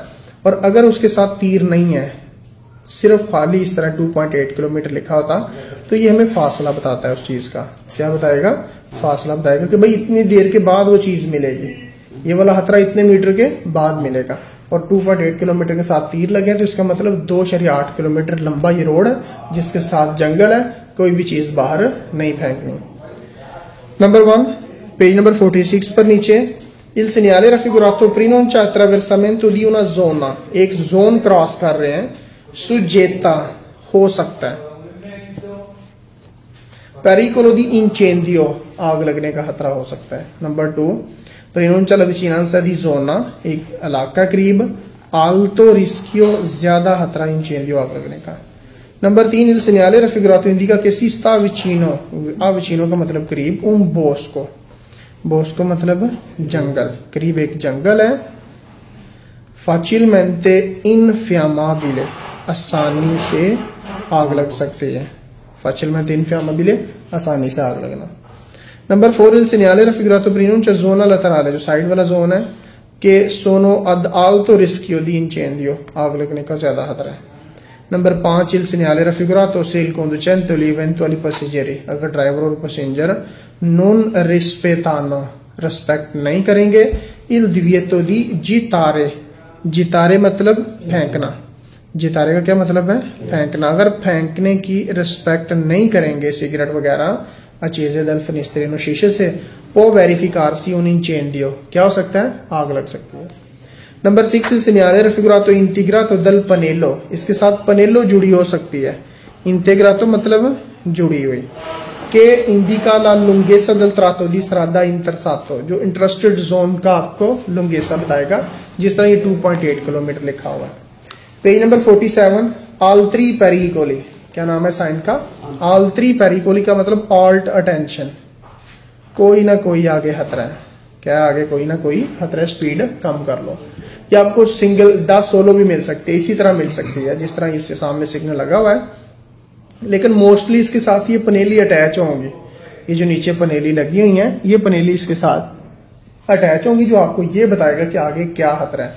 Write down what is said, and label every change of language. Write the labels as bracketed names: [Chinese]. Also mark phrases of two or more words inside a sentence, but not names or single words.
[Hindi] और अगर उसके साथ तीर नहीं है, सिर्फ खाली इस तरह 2.8 किलोमीटर लिखा होता, तो ये हमें फासला बताता है उस चीज का, क्या बताएगा, फासला बताएगा कि भाई इतनी देर के बाद वो चीज मिलेगी, ये वाला खतरा इतने मीटर के बाद मिलेगा। और 2.8 किलोमीटर के साथ तीर लगे तो इसका मतलब 2.8 किलोमीटर लंबा ये रोड है जिसके साथ जंगल है, कोई भी चीज बाहर नहीं फेंकनी। नंबर 1 पेज नंबर 46 पर नीचे [Italian] il segnale raffigurato pronuncia attraversamento di una zona, [Hindi] एक जोन क्रॉस कर रहे हैं, सुजेता हो सकता है, [Italian] pericolo di incendio [Hindi] आग लगने का खतरा हो सकता है। [Italian] नंबर 2 prenuncia la vicinanza di zona, [Hindi] एक इलाका करीब, [Italian] alto rischio, [Hindi] ज्यादा खतरा incendio, आग लगने का। [Italian] नंबर 3 il segnale raffigurato indica che si sta vicino, a vicino [Hindi] का मतलब करीब, [Italian] un bosco, bosco [Hindi] मतलब जंगल, करीब एक जंगल है। [Italian] facilmente infiammabile, [Hindi] आसानी से आग लग सकती है, [Italian] facilmente infiammabile, [Hindi] आसानी से आग लगना। [Italian] नंबर 4 il segnale raffigurato preannuncia zona laterale, [Hindi] जो साइड वाला जोन है, [Italian] che sono ad alto rischio di incendio, [Hindi] आग लगने का ज्यादा खतरा है। [Italian] नंबर 5 il segnale raffigurato se il conducente o gli eventuali passeggeri, [Hindi] अगर ड्राइवर और पैसेंजर [Italian] non rispettano, [Hindi] रिस्पेक्ट नहीं करेंगे, [Italian] il divieto di agitare, agitare [Hindi] मतलब फेंकना, जितारे का क्या मतलब है, फेंकना। अगर फेंकने की रिस्पेक्ट नहीं करेंगे सिगरेट वगैरह [Italian] accese dal finestrino, [Hindi] शीशे से, [Italian] può verificarsi un incendio, [Hindi] क्या हो सकता है, आग लग सकती है। [Italian] नंबर 6 il segnale raffigurato integrato dal pannello, [Hindi] इसके साथ पनेलो जुड़ी हो सकती है, integrato मतलब जुड़ी हुई, [Italian] che indica la lunghezza del tratto di strada interessato, [Hindi] जो इंटरेस्टेड जोन का आपको लुंगेसा बताएगा, जिस तरह ये 2.8 किलोमीटर लिखा हुआ है। पेज नंबर 47 [Italian] altri pericoli, [Hindi] क्या नाम है साइन का, [Italian] altri pericoli [Hindi] का मतलब ऑल्ट अटेंशन, कोई ना कोई आगे खतरा है, क्या आगे कोई ना कोई खतरा है, स्पीड कम कर लो। या आपको सिंगल दा सोलो भी मिल सकती है, इसी तरह मिल सकती है जिस तरह इसके सामने सिग्नल लगा हुआ है, लेकिन मोस्टली इसके साथ ये पनेली अटैच होंगी, ये जो नीचे पनेली लगी हुई है ये पनेली इसके साथ अटैच होंगी, जो आपको ये बताएगा कि आगे क्या खतरा है।